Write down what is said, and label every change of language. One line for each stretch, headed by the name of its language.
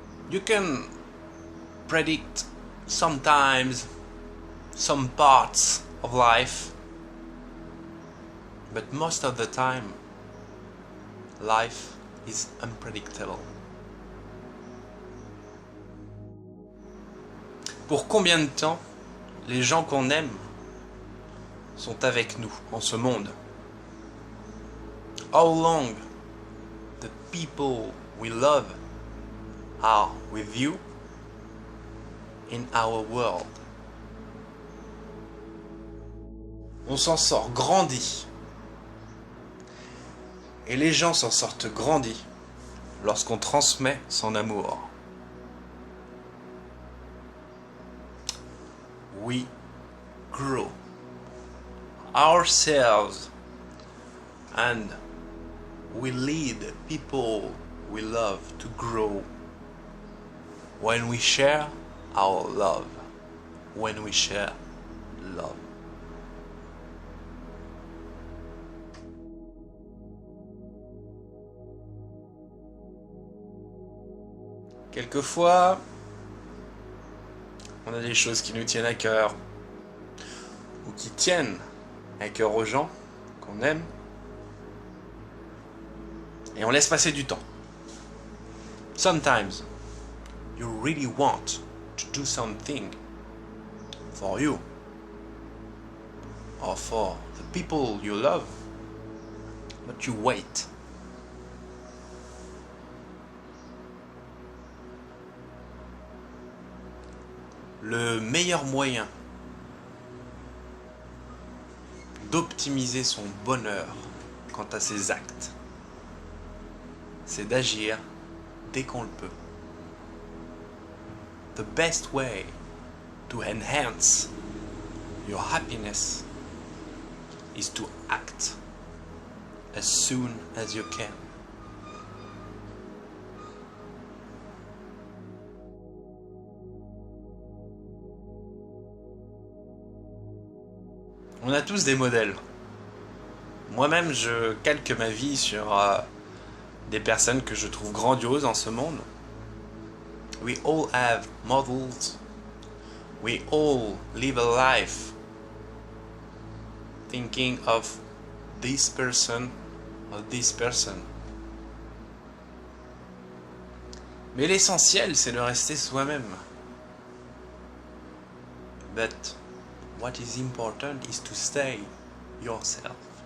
English: You can predict sometimes some parts of life, but most of the time, life is unpredictable.
French: Pour combien de temps les gens qu'on aime sont avec nous en ce monde?
English: How long the people we love are with you in our world?
French: On s'en sort grandi. Et les gens s'en sortent grandis lorsqu'on transmet son amour.
English: We grow ourselves and we lead people we love to grow when we share our love. When we share love.
French: Quelquefois, on a des choses qui nous tiennent à cœur, ou qui tiennent à cœur aux gens qu'on aime, et on laisse passer du temps.
English: Sometimes, you really want to do something for you, or for the people you love, but you wait.
French: Le meilleur moyen d'optimiser son bonheur quant à ses actes, c'est d'agir dès qu'on le peut.
English: The best way to enhance your happiness is to act as soon as you can.
French: On a tous des modèles. Moi-même, je calque ma vie sur des personnes que je trouve grandioses en ce monde.
English: We all have models. We all live a life thinking of this person or this person.
French: Mais l'essentiel, c'est de rester soi-même.
English: But what is important is to stay yourself.